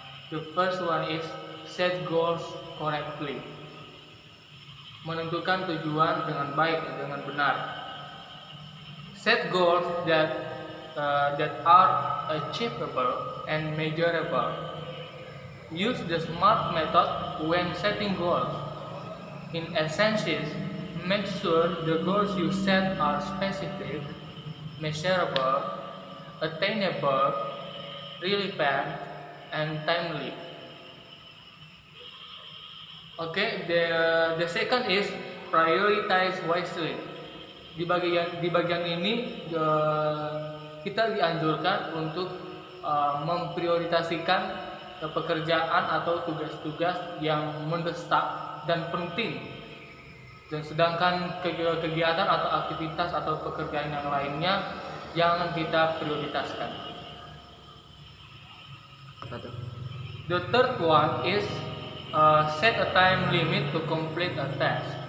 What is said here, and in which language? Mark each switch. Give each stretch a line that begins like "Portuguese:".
English: The first one is set goals correctly.
Indonesian: Menentukan tujuan dengan baik dan dengan benar.
English: Set goals that are achievable and measurable. Use the SMART method when setting goals. In essence, make sure the goals you set are specific, measurable, attainable, relevant, and timely. Okay, the second is prioritize wisely.
Indonesian: Di bagian ini kita dianjurkan untuk memprioritasikan pekerjaan atau tugas-tugas yang mendesak dan penting, dan sedangkan kegiatan atau aktivitas atau pekerjaan yang lainnya jangan kita prioritaskan.
English: The third one is set a time limit to complete a task.